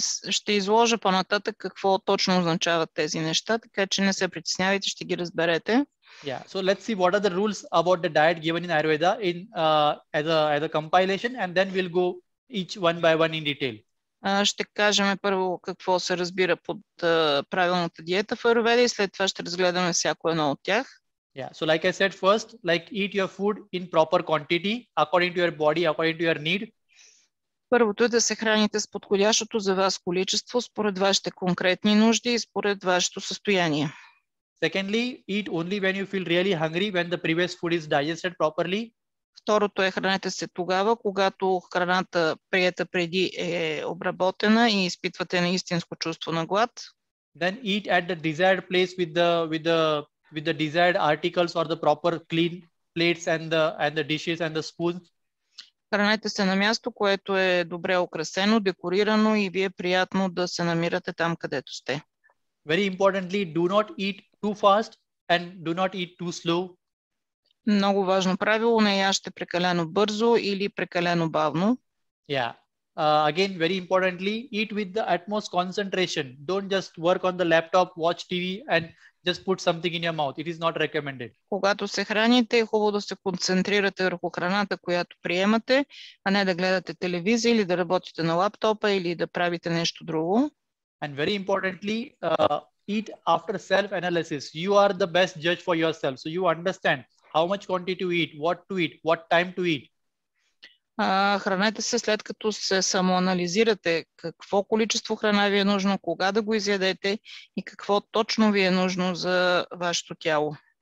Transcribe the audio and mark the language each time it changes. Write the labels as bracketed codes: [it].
[bg] Ще изложа по-нататък какво точно означават тези неща, така че не се притеснявайте, ще ги разберете. [en] Yeah, so let's see what are the rules about the diet given in Ayurveda as a compilation, and then we'll go each one by one in detail. [bg] Ще кажем първо какво се разбира под правилната диета в Аюрведа и след това ще разгледаме всяко едно от тях. [en] Yeah, so like I said first, like eat your food in proper quantity according to your body, according to your need. [bg] Първото е да се храните с подходящото за вас количество, според вашите конкретни нужди и според вашето състояние. [en] Secondly, eat only when you feel really hungry, when the previous food is digested properly. [bg] Второто е хранете се тогава, когато храната приета преди е обработена и изпитвате наистинско чувство на глад. [en] Then eat at the desired place with the desired articles or the proper clean plates and the dishes and the spoons. [bg] Хранете се на място, което е добре украсено, декорирано и ви е приятно да се намирате там, където сте. [en] Very importantly, do not eat too fast and do not eat too slow. [bg] Много важно правило, не яжте прекалено бързо или прекалено бавно. [en] Yeah. Again, very importantly, eat with the utmost concentration. Don't just work on the laptop, watch TV and just put something in your mouth. It is not recommended. [bg] Когато се храните, е хубаво да се концентрирате върху храната, която приемате, а не да гледате телевизия или да работите на лаптопа или да правите нещо друго. [en] And very importantly, eat after self-analysis. You are the best judge for yourself. So you understand how much quantity to eat, what time to eat. [bg] Хранете се след като се самоанализирате какво количество храна ви е нужно, кога да го изядете и какво точно ви е нужно за вашето тяло.